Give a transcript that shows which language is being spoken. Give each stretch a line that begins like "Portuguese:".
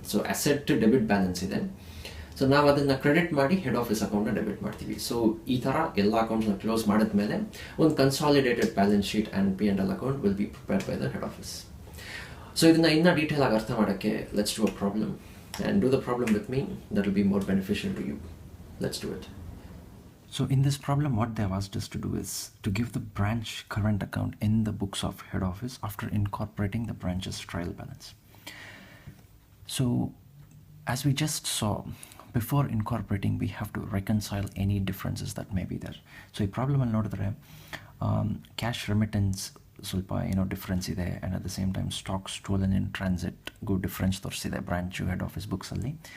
Kannada: So asset debit balance ಇದೆ, so ನಾವು ಅದನ್ನು ಕ್ರೆಡಿಟ್ ಮಾಡಿ ಹೆಡ್ ಆಫೀಸ್ ಅಕೌಂಟ್ನ ಡೆಬಿಟ್ ಮಾಡ್ತೀವಿ. ಸೊ ಈ ಥರ ಎಲ್ಲ ಅಕೌಂಟ್ಸ್ನ ಕ್ಲೋಸ್ ಮಾಡಿದ್ಮೇಲೆ ಒಂದು consolidated balance sheet and P&L account
English: Will be prepared by the head office.
Kannada: So ಇದನ್ನು ಇನ್ನೂ ಡೀಟೇಲ್ ಆಗಿ ಅರ್ಥ ಮಾಡೋಕ್ಕೆ
English: Let's do a problem and do the problem with me. That will be more beneficial to you. Let's do it. So in this problem, what they have asked us to do is to give the branch current account in the books of head office after incorporating the branch's trial balance. So as we just saw, before incorporating, we have to reconcile any differences that may be there.
Kannada: So ಈ ಪ್ರಾಬ್ಲಮಲ್ಲಿ ನೋಡಿದ್ರೆ cash remittance ಸ್ವಲ್ಪ difference ಇದೆ, and at the same time stock stolen in ಟ್ರಾನ್ಸಿಟ್ಗೂ difference ತೋರಿಸಿದೆ branch head office ಬುಕ್ಸಲ್ಲಿ.